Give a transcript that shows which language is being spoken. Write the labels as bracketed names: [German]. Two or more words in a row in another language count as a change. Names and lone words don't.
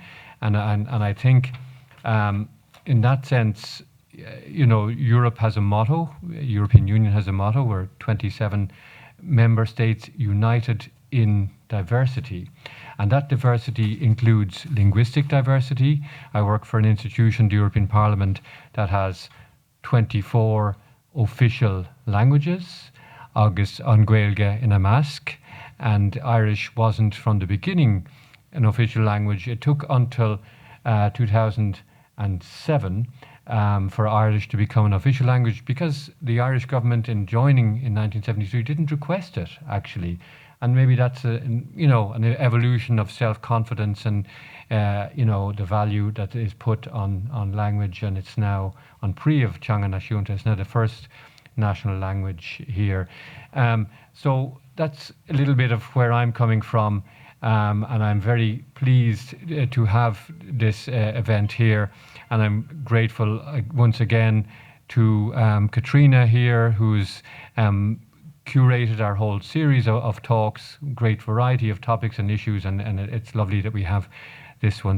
[English] And I think in that sense, you know, Europe has a motto, European Union has a motto, we're 27 member states united in diversity. And that diversity includes linguistic diversity. I work for an institution, the European Parliament, that has 24 official languages, [Irish] agus an Gaeilge [English] in a mask, and Irish wasn't from the beginning an official language. It took until 2007 for Irish to become an official language, because the Irish government, in joining in 1973, didn't request it, actually. And maybe that's an evolution of self-confidence and you know, the value that is put on language, and it's now on [Irish] Príomh teanga náisiúnta. [English] It's now the first national language here. So that's a little bit of where I'm coming from, and I'm very pleased to have this event here, and I'm grateful once again to Catriona here, who's curated our whole series of talks, great variety of topics and issues, and it's lovely that we have this one.